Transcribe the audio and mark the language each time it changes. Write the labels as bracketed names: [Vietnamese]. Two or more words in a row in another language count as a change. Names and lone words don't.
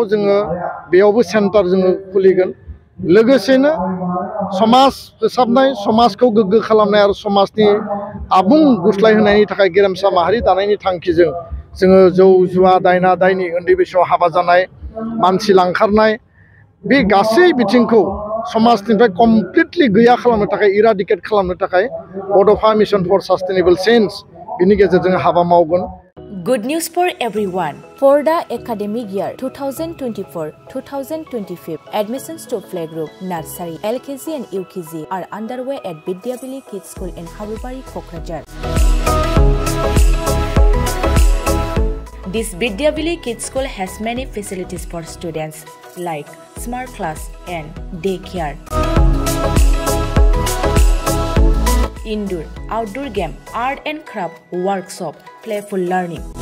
[Bodo] जोङो बेयावबो सेन्टार जोङो खुलिगोन लोगोसेनो समाज फोसाबनाय समाजखौ गोग्गो खालामनाय आरो समाजनि आबुं गुस्लाय होनायनि थाखाय गेरेमसा माहारि दानायनि थांखिजों जोङो जौ जुवा दायना दायनि उन्दै बैसोआव हाबा जानाय मानसि लांखारनाय बे गासै बिथिंखौ समाजनिफ्राय कमप्लिटलि गैया खालामनो थाखाय इराडिकेट खालामनो थाखाय बड'फा मिशन फर सास्टेनेबल चेन्ज बिनि गेजेरजों हाबा मावगोन। [English] Good news for everyone. For the academic year 2024-2025, admissions to playgroup, nursery, LKG and UKG are underway at Vidyavili Kids School in Habubari, Kokrajhar. This Vidyavili Kids School has many facilities for students like smart class and daycare, indoor, outdoor game, art and craft workshop, playful learning,